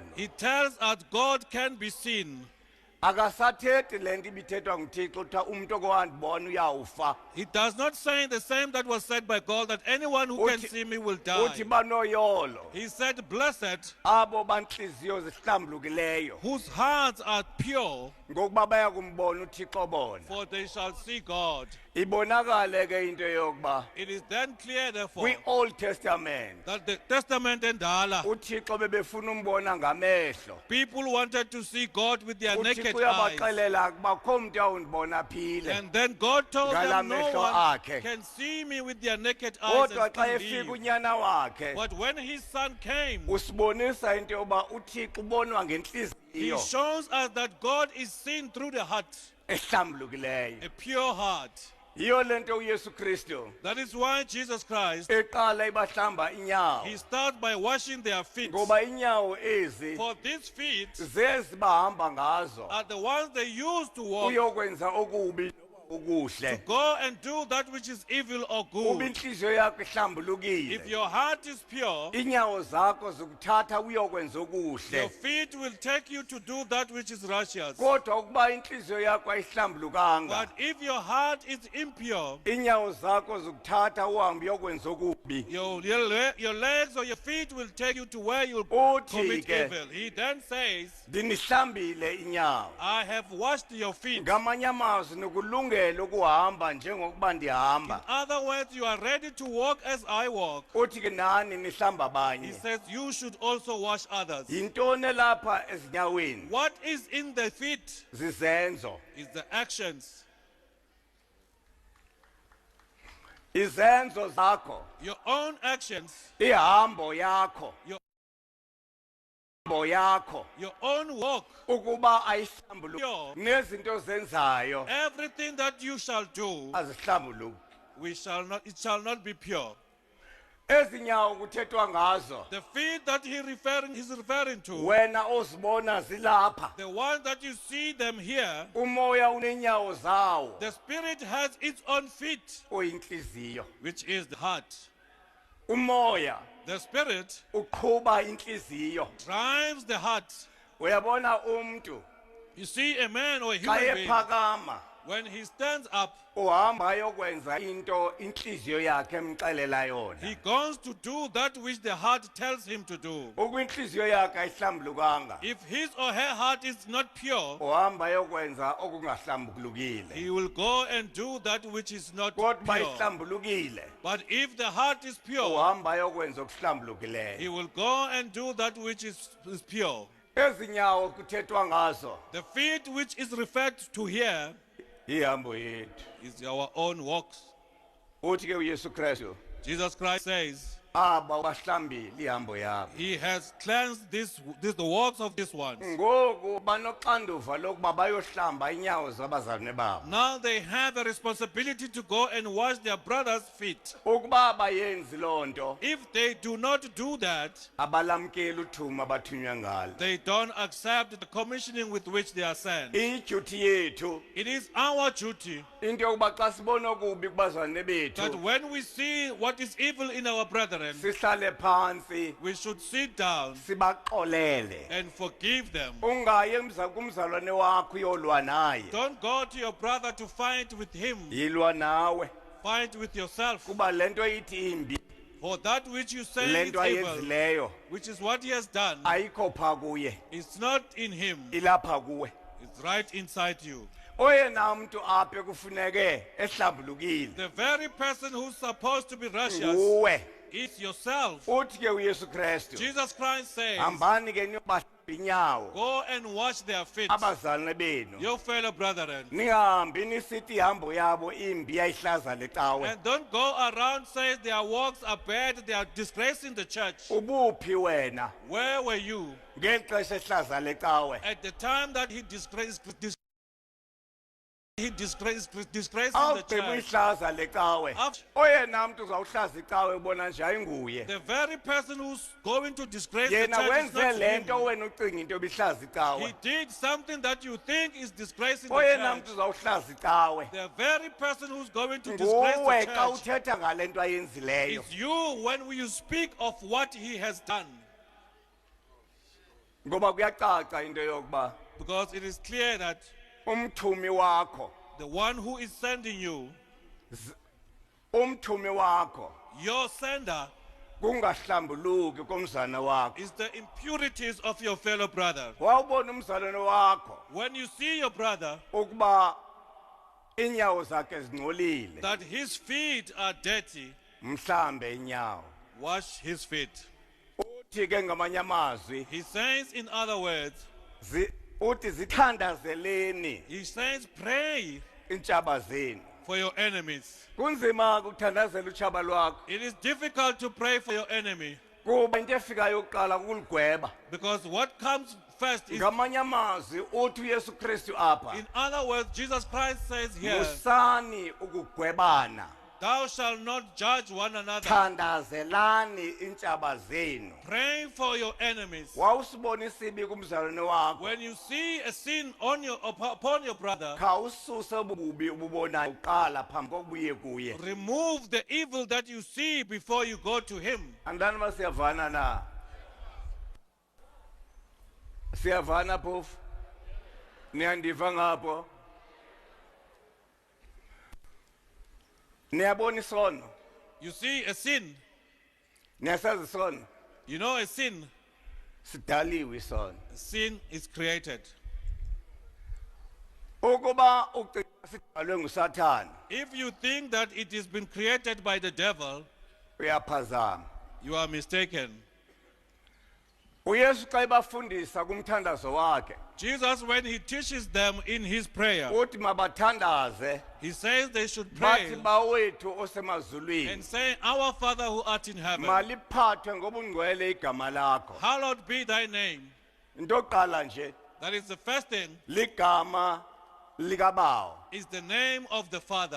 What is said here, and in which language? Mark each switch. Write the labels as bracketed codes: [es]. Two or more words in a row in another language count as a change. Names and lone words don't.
[en] he tells us God can be seen. [xh] Akasathethi lento ibithethwa nguThixo utha umuntu okowandibona uyawufa. [en] He does not say the same that was said by God, that anyone who can [xh] Uthi- [en] see me will die. [xh] Uthi banoyolo [en] He said, blessed, [xh] abo banhliziyo zihlambulukileyo [en] whose hearts are pure, [xh] ngokuba baya kumbona uThixo bona. [en] for they shall see God. [xh] Ibonakale ke into yokuba [en] It is then clear, therefore, [xh] kwi Old Testament [en] that the Testament and Allah, [xh] uThixo bebefuna umbona ngamehlo. [en] people wanted to see God with their naked [xh] uThixo [en] eyes. [xh] uyabaxelela ukuba kho umuntu awundibona aphile. [en] And then God told [xh] Ngala [en] them, no [xh] mehlo [en] one [xh] akhe. [en] can see me with their naked eyes [xh] Kodwa [en] and [xh] xa [en] still [xh] efika [en] live. [xh] unyana wakhe [en] But when his son came, [xh] usibonisa into yokuba uThixo ubonwa [en] he [xh] ngenhliziyo [en] shows us that God is seen through the heart, [xh] ehlambulukileyo. [en] a pure heart. [xh] Yiyo lento uYesu Kristu [en] That is why Jesus Christ, [xh] eqala ibahlamba inyawo, [en] he starts by washing their feet. [xh] ngoba inyawo ezi [en] For these feet [xh] zezi bahamba ngazo [en] are the ones they use to walk, [xh] uyokwenza okubi okuhle. [en] go and do that which is evil or [xh] Kuba [en] good. [xh] inhliziyo yakho ihlambulukile, [en] If your heart is pure, [xh] inyawo zakho zikuthatha uyokwenza [en] your [xh] okuhle. [en] feet will take you to do that which is righteous. [xh] Kodwa ukuba inhliziyo yakho ayihlambulukanga, [en] But if your heart is impure, [xh] inyawo zakho zikuthatha uhambe uyokwenza okubi. [en] your legs or your feet will take you to where you'll [xh] Uthi [en] commit [xh] ke, [en] evil. He then says, [xh] ndinihlambile inyawo. [en] I have washed your feet. [xh] Ngamanye amazwi nikulungele ukuhamba njengokuba ndihamba. [en] Other words, you are ready to walk as I walk. [xh] Uthi ke nani nihlamba [en] He [xh] abanye. [en] says you should also wash others. [xh] Yintoni lapha ezinyaweni? [en] What is in the feet [xh] Zizenzo. [en] is the actions. [xh] Izenzo zakho, [en] Your own actions, [xh] ihambo yakho, [en] your, [xh] ihambo yakho [en] your own walk, [xh] ukuba ayihlambuluki nezinto zenzayo [en] everything that you shall do, [xh] azihlambuluki. [en] it shall not be pure. [xh] Ezinyawo kuthethwa ngazo, [en] The feet that he's referring to, [xh] wena ozibona zilapha. [en] the ones that you see them here, [xh] Umoya unenyawo zawo, [en] the spirit has its own feet, [xh] oyinhliziyo. [en] which is the heart. [xh] Umoya [en] The spirit [xh] uqhuba inhliziyo. [en] drives the heart. [xh] uyabona umuntu [en] You see, a man or a [xh] xa [en] human being, [xh] ephakama [en] when he stands up, [xh] uhamba ayokwenza into inhliziyo yakhe emxelela yona [en] he goes to do that which the heart tells him to do. [xh] ukwinhliziyo yakhe ayihlambulukanga [en] If his or her heart is not pure, [xh] uhamba ayokwenza okungahlambulukile [en] he will go and do that which is not [xh] kodwa [en] pure. [xh] ihlambulukile [en] But if the heart is pure, [xh] uhamba ayokwenza okuhlambulukileyo [en] he will go and do that which is pure. [xh] ezinyawo kuthethwa ngazo [en] The feet which is referred to here [xh] ihambo yethu [en] is our own walks. [xh] uthi ke uYesu Kristu [en] Jesus Christ says, [xh] aba bahlambile ihambo yabo [en] he has cleansed the walks of these ones. [xh] ngoku banoxanduva lokuba bayohlamba inyawo zabazalwane babo [en] Now they have a responsibility to go and wash their brother's feet. [xh] ukuba abayenzi loo nto [en] If they do not do that, [xh] abalamkeli uthuma abathunywa ngalo [en] they don't accept the commissioning with which they are sent. [xh] iduty yethu [en] It is our duty [xh] into yokuba xa sibona okubi kubazalwane [en] that [xh] bethu [en] when we see what is evil in our brethren, [xh] sihlale phansi [en] we should sit down [xh] sibaxolele [en] and forgive them. [xh] ungaye kumzalwane wakho uyolwa naye [en] Don't go to your brother to fight with him. [xh] yilwa nawe [en] Fight with yourself. [xh] kuba lento ithi imbi [en] For that which you say is [xh] lento [en] evil, [xh] ayenzileyo [en] which is what he has done, [xh] ayikho pha kuye [en] it's not in him. [xh] ilapha kuwe [en] It's right inside you. [xh] oyena muntu aphe kufuneke ehlambulukile [en] The very person who's supposed to be righteous [xh] nguwe [en] is yourself. [xh] uthi ke uYesu Kristu [en] Jesus Christ says, [xh] hambani ke niyobahlamba inyawo [en] go and wash their feet, [xh] abazalwane benu [en] your fellow brethren. [xh] ningahambi nisithi ihambo yabo imbi yayihlaza lecawe [en] And don't go around saying their works are bad, they are disgracing the church. [xh] ubuphi wena [en] Where were you [xh] ngeli xesha ehlaza lecawe [en] at the time that he disgraced the [xh] awugqiba [en] church? [xh] uyihlaza lecawe [en] After- [xh] oyena muntu uzawuhlaza icawe ubona nje ayinguye [en] The very person who's going to disgrace the [xh] yena [en] church is [xh] wenze [en] not [xh] lento [en] him. [xh] wena ucinga into ebihlaza [en] He [xh] icawe [en] did something that you think is disgracing the [xh] oyena [en] church. [xh] muntu uzawuhlaza icawe [en] The very person who's going to disgrace [xh] nguwe [en] the [xh] xa [en] church [xh] uthetha ngale nto ayenzileyo [en] is you when you speak of what he has done. [xh] ngoba kuyacaca into yokuba [en] Because it is clear that [xh] umthumi wakho [en] the one who is sending you, [xh] umthumi wakho [en] your sender, [xh] kungahlambuluki komzana wakho [en] is the impurities of your fellow brother. [xh] wawubona umzalwane wakho [en] When you see your brother, [xh] ukuba inyawo zakhe zingcolile [en] that his feet are dirty, [xh] mhlambe inyawo [en] wash his feet. [xh] uthi ke ngamanye amazwi [en] He says, in other words, [xh] uthi zithandazeleni [en] he says, pray [xh] intshaba zenu [en] for your enemies. [xh] kunzima ukuthandazela utshaba lwakho [en] It is difficult to pray for your enemy [xh] kuba into efikayo yokuqala kukuligweba [en] because what comes first is, [xh] ngamanye amazwi uthi uyesu kristu apha [en] in other words, Jesus Christ says here, [xh] musani ukugwebana [en] thou shalt not judge one another. [xh] thandazelani intshaba zenu [en] Pray for your enemies. [xh] wawusibona isibi kumzalwane wakho [en] When you see a sin upon your brother, [xh] khawususe ububi ububonayo uqala phambi kokubuye kuye [en] remove the evil that you see before you go to him. [xh] andani uba siyavana na siyavana phofu niyandiva ngapho niyabona isono [en] You see a sin, [xh] niyasazi isono [en] you know a sin [xh] sidaliwe isono [en] Sin is created. [xh] ukuba ucinga sidalwe ngusathana [en] If you think that it has been created by the devil, [xh] uyaphazama [en] you are mistaken. [xh] uyesu xa ebafundisa kumthandazo wakhe [en] Jesus, when he teaches them in his prayer, [xh] uthi mabathandaze [en] he says they should [xh] bathi [en] pray [xh] bawethu osemazulwini [en] and say, Our Father who art in heaven, [xh] maliphathwe ngobungcwele igama lakho [en] hallowed be thy name. [xh] into yokuqala nje [en] That is the first thing, [xh] ligama likabawo [en] is the name of the Father.